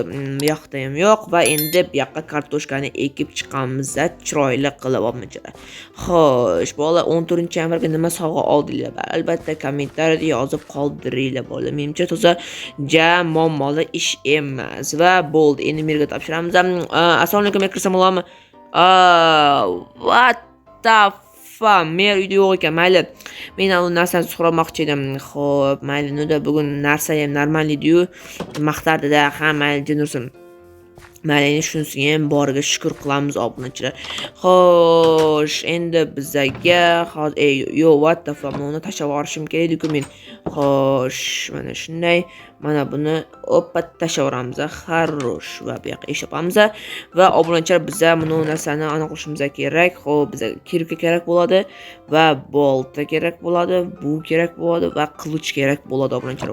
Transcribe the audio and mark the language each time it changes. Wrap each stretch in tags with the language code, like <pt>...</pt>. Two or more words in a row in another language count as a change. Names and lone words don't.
<uz>Bu yoqda ham yo'q va endi bu yoqqa kartoshkani ekib chiqamiz, chiroyli qilib obunachilar. Xo'sh, bola 14-yanvarga nima sovg'a oldinglar? Albatta kommentariyada yozib qoldiringlar, bola. Menimcha toza muammoli ish emas va bo'ldi. Endi merga topshiramiz. Assalomu alaykum, kirsam bo'ladimi?</uz> <en>What the fuck?</en> <uz>Mer uyda yo'q ekan. Mayli. Men u narsani so'ramoqchi edim. Xo'p, mayli, unda bugun narsa ham normal edi-yu. Maqtardida, ha, mayli, jinursin. Mayli, shunisiga ham boriga shukr qilamiz obunachilar. Xo'sh, endi bizaga hozir yo,</uz> <en>what the fuck,</en> <uz>uni tashlab yuborishim kerak-ku men. Xo'sh, mana shunday. Mana buni oppa tashlavoramiz. Xarosh. Va bu yoqqa eshitamiz va obunachilar biza buni narsani aniqlashimiz kerak. Xo'p, bizga kirka kerak bo'ladi va bolta kerak bo'ladi, bu kerak bo'ladi va qilich kerak bo'ladi obunachilar.</uz>